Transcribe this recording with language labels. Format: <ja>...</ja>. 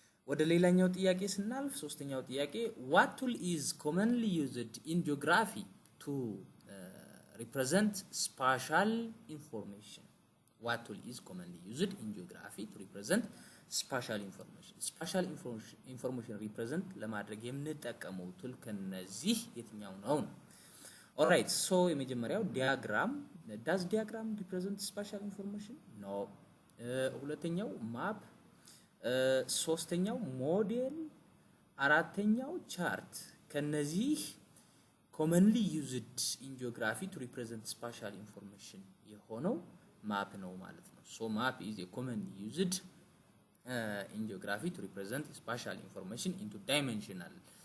<am>ወደ ሌላኛው ጥያቄ ስናልፍ ሶስተኛው ጥያቄ</am> <en>what tool is commonly used in geography to represent spatial information? What tool is commonly used in geography to represent spatial information? Spatial information represent</en> <am>ለማድረግ የምንጠቀመው ቱል ከነዚህ የትኛው ነው?</am> <en>Alright, so</en> <am>የመጀመሪያው</am> <en>diagram. Does diagram represent spatial information? No.</en> <am>ሁለተኛው map ሶስተኛው ሞዴል አራተኛው ቻርት ከነዚህ</am> <en>commonly used in geography to represent spatial information</en> <am>የሆነው ማፕ ነው ማለት ነው።</am> <en>so map is a commonly used in geography to represent spatial information into dimensional</en>